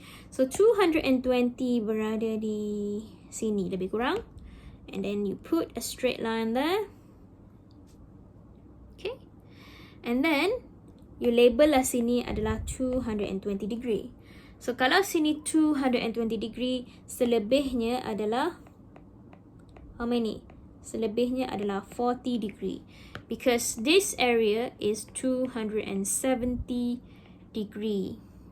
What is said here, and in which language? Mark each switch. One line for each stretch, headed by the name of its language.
Malay: So 220 berada di sini lebih kurang.
English: And then you put a straight line there. Okay. And then you label
Malay: lah sini adalah
English: 220 degree. So
Malay: kalau sini
English: 220 degree,
Malay: selebihnya adalah
English: how many?
Malay: Selebihnya adalah 40 degree.
English: Because this area is 270 degree.